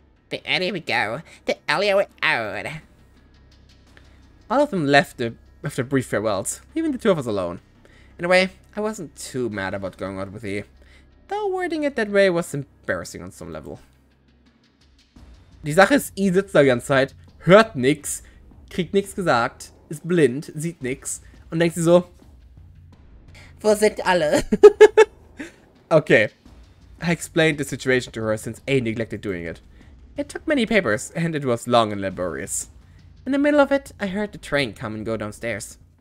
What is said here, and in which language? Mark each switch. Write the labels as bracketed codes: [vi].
[en] The earlier we go, the earlier we're out. All of them left after brief farewells, leaving the two of us alone. In a way, I wasn't too mad about going out with E, though wording it that way was embarrassing on some level. [de] Die Sache ist, I sitzt da die ganze Zeit, hört nix, kriegt nix gesagt, ist blind, sieht nix und denkt sie so, Wo sind alle? okay. [en] I explained the situation to her since A neglected doing it. It took many papers, and it was long and laborious. In the middle of it, I heard the train come and go downstairs.